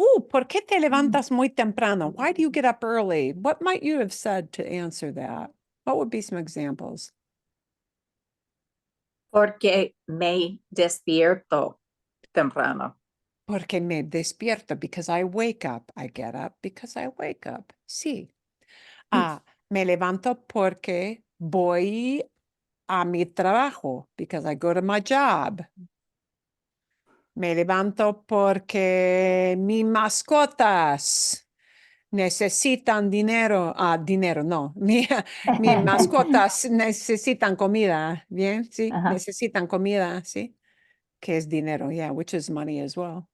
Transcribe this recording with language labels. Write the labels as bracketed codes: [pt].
[es] ¿Por qué te levantas muy temprano? [en] Why do you get up early? What might you have said to answer that? What would be some examples? [es] Porque me despierto temprano. Porque me despierto, [en] because I wake up. I get up because I wake up. [es] Sí. Me levanto porque voy a mi trabajo, [en] because I go to my job. [es] Me levanto porque mis mascotas necesitan dinero. Dinero, no. Mis mascotas necesitan comida. Bien, sí. Ajá. Necesitan comida, sí. Que es dinero, [en] yeah, which is money as well.